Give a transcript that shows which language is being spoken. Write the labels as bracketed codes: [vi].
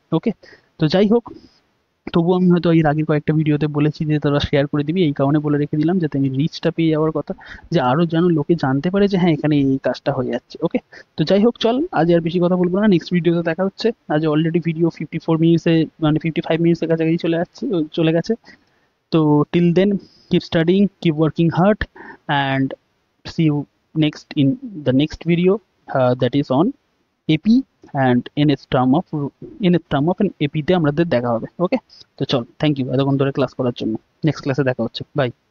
[bn] ওকে, তো যাই হোক, তবুও আমি হয়তো এর আগের কয়েকটা ভিডিওতে বলেছি যে তোরা শেয়ার করে দিবি, এই কারণে বলে রেখে দিলাম যাতে আমি রিচটা পেয়ে যাওয়ার কথা, যে আরও যেন লোকে জানতে পারে যে হ্যাঁ এখানে এই কাজটা হয়ে যাচ্ছে। ওকে, তো যাই হোক, চল আজ আর বেশি কথা বলবো না, নেক্সট ভিডিওতে দেখা হচ্ছে। আজ অলরেডি ভিডিও 54 মিনিটসে, মানে 55 মিনিটসের কাছাকাছি চলে গেছে। [en] তো till then, keep studying, keep working hard, and see you next in the next video, that is on [bn] AP and NS term of N এপিতে আমাদের দেখা হবে। ওকে, তো চল, [en] thank you [bn] এতক্ষণ ধরে ক্লাস করার জন্য। নেক্সট ক্লাসে দেখা হচ্ছে, বাই।